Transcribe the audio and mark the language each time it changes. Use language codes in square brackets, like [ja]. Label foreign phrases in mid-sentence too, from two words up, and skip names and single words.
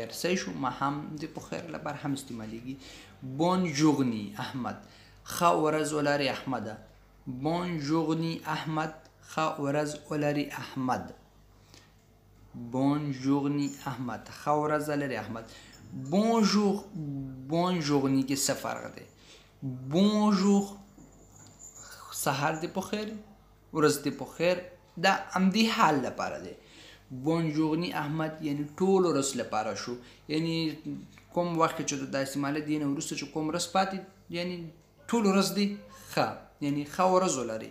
[ps] صحیح شو. ماښام دې په خیر لپاره هم استعمالیږي. [fr] bonne journée [ps] احمد، ښه ورځ ولرې احمده. [fr] bonne journée [ps] احمد، ښه ورځ ولرې احمد. [fr] bonne journée [ps] احمد، ښه ورځ ولرې احمد. بونجور، [fr] bonne journée [ps] کې څه فرق دی؟ بونجور سهار دې په خیر، ورځ دې په خیر، دا همدې حال لپاره دی. بونجورني احمد یعنی ټول ورځ لپاره شو، یعنی کوم وخت چې دا استعماله دی نه وروسته چې کوم ورځ پاتې یعنی ټول ورځ دی ښه، یعنی ښه ورځ ولري.